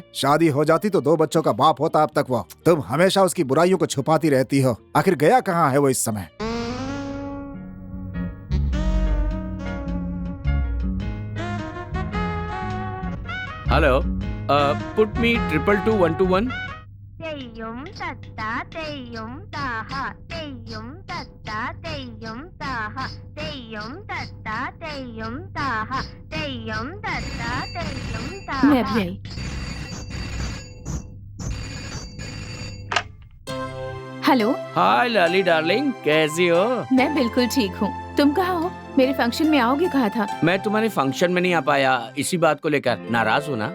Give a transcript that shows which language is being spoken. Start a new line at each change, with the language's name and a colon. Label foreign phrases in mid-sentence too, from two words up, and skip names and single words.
Hindi: शादी हो जाती तो 2 बच्चों का बाप होता अब तक वो। तुम हमेशा उसकी बुराइयों को छुपाती रहती हो। आखिर गया कहाँ है वो इस समय?
English: hello, put me 222-121।
Malayalam: തെയ്യം തത്ത തെയ്യം താഹ തെയ്യം തത്ത തെയ്യം താഹ തെയ്യം തത്ത തെയ്യം താഹ തെയ്യം തത്ത തെയ്യം താഹ।
Hindi: मैं भी आई। हेलो, हाय लाली डार्लिंग, कैसी हो? मैं बिल्कुल ठीक हूँ। तुम कहाँ हो? मेरे फंक्शन में आओगे कहा था। मैं तुम्हारे फंक्शन में नहीं आ पाया, इसी बात को लेकर नाराज हो ना?